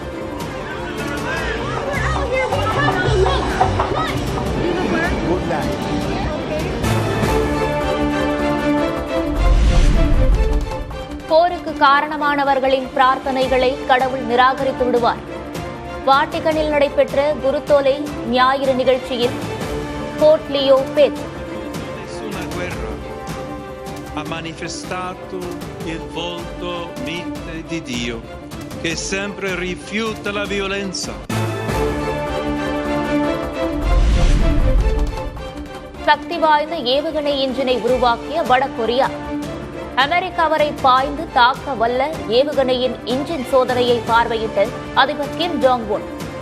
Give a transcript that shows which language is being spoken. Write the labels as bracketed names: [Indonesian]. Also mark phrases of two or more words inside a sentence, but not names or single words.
[Tamil] போருக்கு காரணமானவர்களின் பிரார்த்தனைகளை கடவுள் நிராகரித்து விடுவார். வாட்டிகனில் நடைபெற்ற குருத்தோலை ஞாயிறு நிகழ்ச்சியில் போர்ட் லியோ பேச்சு. [Italian] Ha manifestato il volto mite di Dio, che sempre rifiuta la violenza. [Tamil] சக்தி வாய்ந்த ஏவுகணை இன்ஜினை உருவாக்கிய வடகொரியா. அமெரிக்கா வரை பாய்ந்து தாக்க வல்ல ஏவுகணையின் இன்ஜின் சோதனையை பார்வையிட்ட அதிபர் கிம் ஜாங் உன்.